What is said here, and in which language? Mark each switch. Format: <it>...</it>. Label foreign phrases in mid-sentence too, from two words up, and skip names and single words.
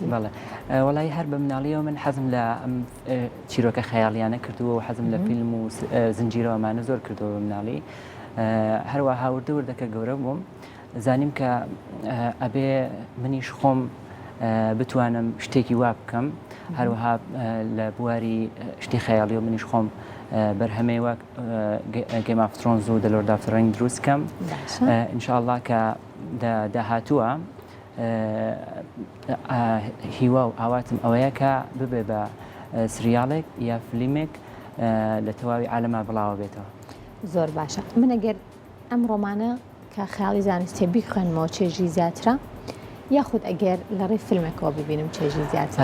<ckb>بەڵێ وەڵی هەر بە مناڵیەوە من حەزم لە ئەم چیرۆکە خەیاڵیانە کردووە و حەزم لە فیلم و زنجیرەوەمانە زۆر کردووە بە مناڵی. هەروەها وردەکە گەورە بووم زانیم کە ئەبێ منیش خۆم بتوانم شتێکی وا بکەم هەروەها لە بواری شتی خەیاڵی و منیش خۆم بەرهەمەی وەک Game of Thrones و The Lord of the Rings دروست بکەم.</ckb> <ar>ئینشاءالله</ar> <ckb>کە داهاتووە هیوا و ئاواتم ئەوەیە کە ببێ بە سریاڵێک یا فلیمێک لە تەواوی عالەما بڵاوە بێتەوە. زۆر باشە. من ئەگەر ئەم ڕۆمانە کە خەیاڵی زانستی بیخوێنمەوە چێژی زیاترە یاخود ئەگەر لە ڕێی فیلمێکەوە ببینم چێژی زیاتر؟</ckb>